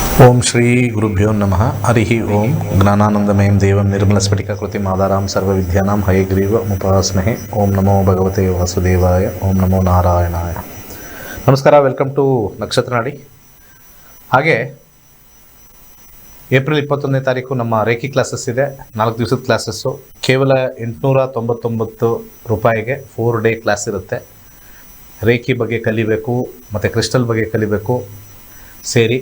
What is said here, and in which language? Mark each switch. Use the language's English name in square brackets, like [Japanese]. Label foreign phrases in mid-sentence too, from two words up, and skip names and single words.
[Sanskrit] ಓಂ ಶ್ರೀ ಗುರುಭ್ಯೋ ನಮಃ ಹರಿ ಓಂ ಜ್ಞಾನಾನಂದಮಯಂ ದೇವಂ ನಿರ್ಮಲಸ್ಫಟಿಕಾಕೃತಿಂ ಆಧಾರಾಂ ಸರ್ವವಿದ್ಯಾನಾಂ ಹಯಗ್ರೀವಮುಪಾಸ್ಮಹೇ. ಓಂ ನಮೋ ಭಗವತೆ ವಾಸುದೇವಾಯ. ಓಂ ನಮೋ ನಾರಾಯಣಾಯ. [Kannada] ನಮಸ್ಕಾರ, [English] welcome to [Kannada] ನಕ್ಷತ್ರ ನಾಡಿ. ಹಾಗೆ ಏಪ್ರಿಲ್ 21ನೇ ತಾರೀಕು ನಮ್ಮ ರೇಖಿ ಕ್ಲಾಸಸ್ ಇದೆ. 4 ದಿವಸದ ಕ್ಲಾಸಸ್ಸು. ಕೇವಲ 899 ರೂಪಾಯಿಗೆ 4 [English] day class [Kannada] ಇರುತ್ತೆ. ರೇಖಿ ಬಗ್ಗೆ ಕಲಿಬೇಕು ಮತ್ತು ಕ್ರಿಸ್ಟಲ್ ಬಗ್ಗೆ ಕಲಿಬೇಕು ಸೇರಿ.